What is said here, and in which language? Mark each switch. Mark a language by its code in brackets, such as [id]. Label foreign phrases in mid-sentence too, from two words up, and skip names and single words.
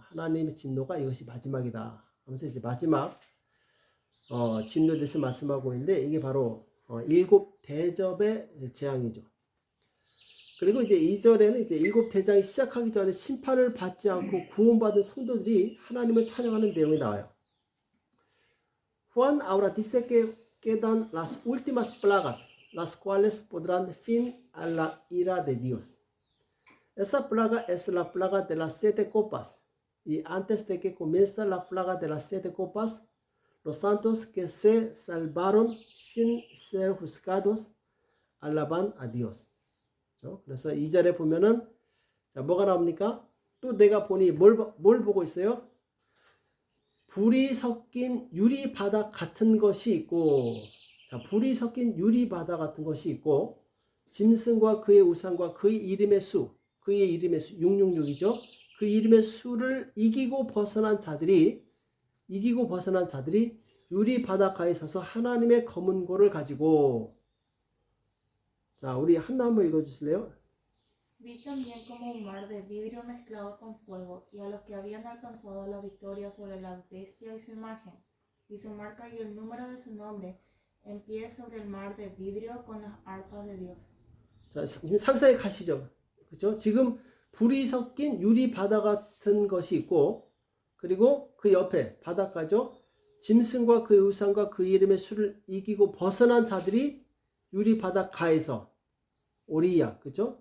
[ko] 하나님의 진노가 이것이 마지막이다. 하면서 이제 마지막 진노에 대해서 말씀하고 있는데 이게 바로 일곱 대접의 재앙이죠. 그리고 이제 2절에는 이제 일곱 대장이 시작하기 전에 심판을 받지 않고 구원받은 성도들이 하나님을 찬양하는 내용이 나와요. [es] Juan ahora dice que quedan las últimas plagas, las cuales podrán fin a la ira de Dios. Esa plaga es la plaga de las 7 copas. Y antes de que comience la plaga de las 7 copas, los santos que se salvaron sin ser juzgados alaban a Dios. [ko] 그래서 2절에 보면은 자, 뭐가 나옵니까? 또 내가 보니 뭘 보고 있어요? 불이 섞인 유리 바닥 같은 것이 있고, 자, 불이 섞인 유리 바닥 같은 것이 있고, 짐승과 그의 우상과 그의 이름의 수, 666이죠. 그 이름의 수를 이기고 벗어난 자들이 유리 바닷가에 서서 하나님의 검은 고를 가지고 자 우리 한나 한번 읽어주실래요? [es] Vi también como un mar de vidrio mezclado con fuego, y a los que habían alcanzado la victoria sobre la bestia y su imagen, y su marca y el número de su nombre, en pie sobre el mar de vidrio con las arpas de Dios. [ko] 자 지금 상상해 가시죠. 그렇죠? 지금 불이 섞인 유리 바다 같은 것이 있고, 그리고 그 옆에 바닷가죠. 짐승과 그 우상과 그 이름의 수를 이기고 벗어난 자들이 유리 바닷가에서 오리야, 그렇죠?